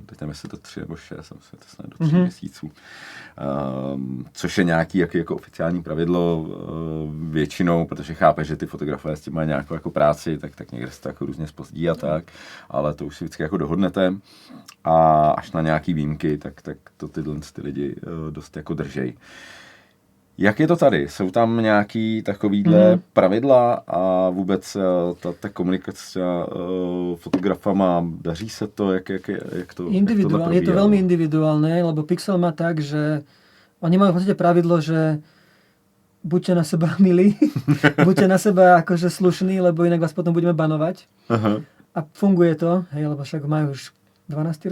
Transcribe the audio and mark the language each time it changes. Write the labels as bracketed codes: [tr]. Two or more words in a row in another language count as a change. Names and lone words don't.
[cs] Teď nevím, jestli to 3 nebo 6, myslím, to snad do 3 měsíců. Což je nějaký jako oficiální pravidlo většinou, protože chápeš, že ty fotografové s tím mají nějakou jako práci, tak někde se to jako různě zpozdí a tak, ale to už si vždycky jako dohodnete a až na nějaký výjimky, tak to ty lidi dost jako držej. Jak je to tady? Jsou tam nějaký takovýhle pravidla a vůbec ta komunikace s fotografama, daří se to? Jak to [sk] individuálne, je to veľmi individuálne, lebo Pixel má tak, že oni majú v podstate pravidlo, že buďte na seba milí, buďte na seba akože slušní, lebo inak vás potom budeme banovať. Aha. A funguje to, hej, lebo však majú už 12.